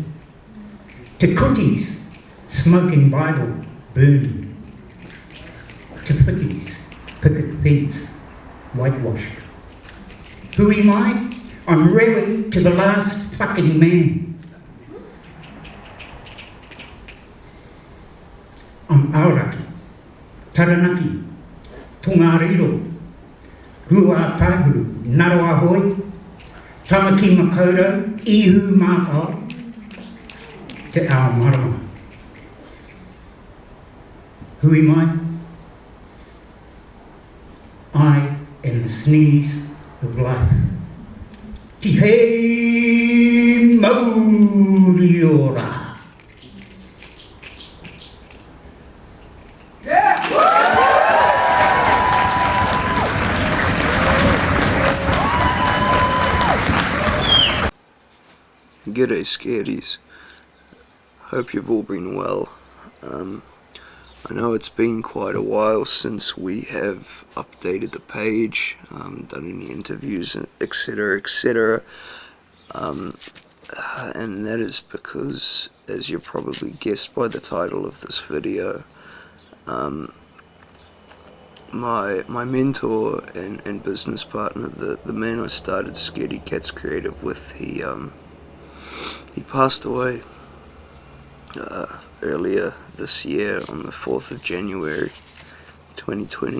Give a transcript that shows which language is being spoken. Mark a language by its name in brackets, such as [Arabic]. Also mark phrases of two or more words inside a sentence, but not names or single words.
[English] Te Kuti's smoking Bible burned. Te Whiti's picket fence whitewashed. Who am I? I'm Rewi to the last fucking man. I'm Aoraki, Taranaki, Tongariro, Rua Pahuru, Naroa Hoi, Tamaki Makoto, Ihu Mātao, Te Ao Marama. Who am I? I am the sneeze of life. [Māori] Te hei mauri ora. [English] G'day Scaredy's. Hope you've all been well. I know it's been quite a while since we have updated the page, done any interviews, etc, etc, and that is because, as you probably guessed by the title of this video, my mentor and business partner, the man I started Scaredy Cats Creative with, he passed away earlier this year on the 4th of January 2020.